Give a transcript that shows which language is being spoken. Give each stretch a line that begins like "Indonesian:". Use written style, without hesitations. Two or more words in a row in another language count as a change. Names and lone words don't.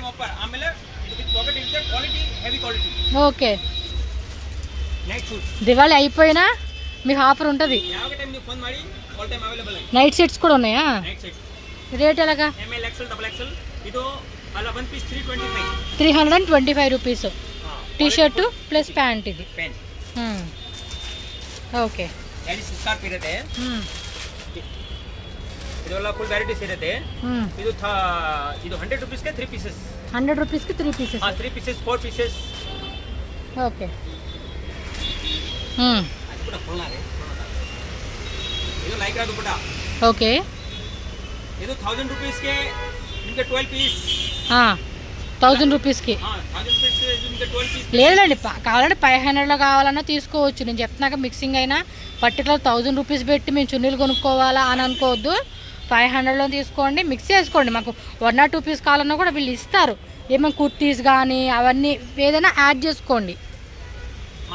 Telugu: ఓకే, దివాళీ అయిపోయినా మీకు ఆఫర్ ఉంటుంది.
English: night sets
Telugu: కూడా ఉన్నాయా? రేట్ ఎలాగా? 325 రూపీస్.
English: T-shirt plus pant.
Telugu: ఇది ಓಕೆ
Kannada: ಇದೆಲ್ಲ
English: full varieties
Kannada: ಇರುತ್ತೆ. ಇದು 100 ರೂಪೀಸ್ಗೆ 3 ಪೀಸಸ್. 100 ರೂಪೀಸ್ಗೆ 3 ಪೀಸಸ್. 3 ಪೀಸಸ್ 4 ಪೀಸಸ್. ಓಕೆ. ಅದು ಕೂಡ ಫುಲ್ ಆಗಿದೆ. ಇದು ಲೈಕ್ರಾ ದುಪಟ್ಟ. ಓಕೆ. ಇದು 1000 ರೂಪೀಸ್ಗೆ ನಿಮಗೆ 12 పీస్.
Telugu: 1000 రూపీస్కి. లేదండి, కావాలంటే 500లో కావాలన్నా తీసుకోవచ్చు. నేను చెప్తున్నాక మిక్సింగ్ అయినా పర్టికులర్ 1000 రూపీస్ పెట్టి మేము చున్నీలు కొనుక్కోవాలా అని అనుకోవద్దు. 500లో తీసుకోండి, మిక్స్ చేసుకోండి. మాకు 1 or 2 పీస్ కావాలన్నా కూడా వీళ్ళు ఇస్తారు. ఏమైనా కుర్తీస్ కానీ అవన్నీ ఏదైనా యాడ్ చేసుకోండి.